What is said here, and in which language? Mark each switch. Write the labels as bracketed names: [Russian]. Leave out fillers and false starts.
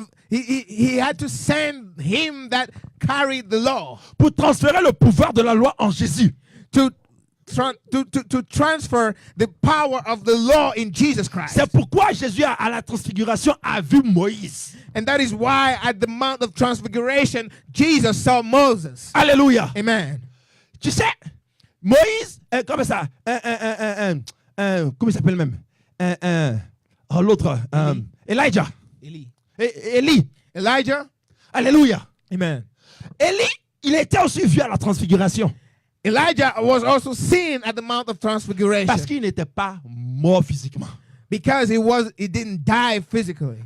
[English] He had to send him that carried the law [French] Pour transférer le pouvoir de la loi en Jésus. [English] to transfer the power of the law in Jesus Christ. [French] C'est pourquoi Jésus à la transfiguration a vu Moïse. [English] And that is why at the Mount of Transfiguration, Jesus saw Moses. [French] Alléluia. [English] Amen. [French] Tu sais, Moïse, comment ça? Comment il s'appelle même? L'autre, Elijah. Élie. [English] Elijah. [French] Alléluia. [English] Amen. [French] Élie, il était aussi vu à la transfiguration. [English] Elijah was also seen at the Mount of Transfiguration [French] Parce qu'il n'était pas mort physiquement. [English] because he didn't die physically.